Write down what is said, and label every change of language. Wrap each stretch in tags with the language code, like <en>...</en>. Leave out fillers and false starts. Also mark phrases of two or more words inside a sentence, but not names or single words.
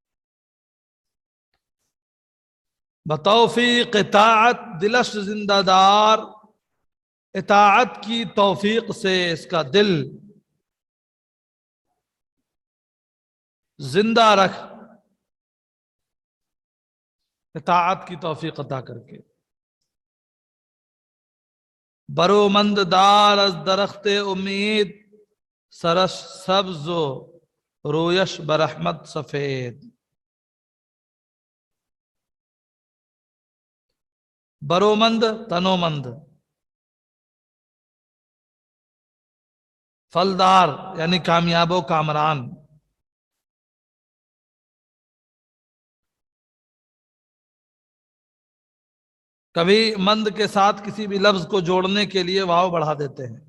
<fa>بتوفیق اطاعت دلش زندہ دار،</fa> <ur>اطاعت کی توفیق سے اس کا دل زندہ رکھ، اطاعت کی توفیق عطا کر کے۔</ur> <fa>برومند دار از درخت امید، سرش سبز و رویش برحمت سفید۔ برومند تنومند،</fa> <ur>پھلدار یعنی کامیاب و کامران۔ کبھی مند کے ساتھ کسی بھی لفظ کو جوڑنے کے لیے واو بڑھا دیتے ہیں۔</ur>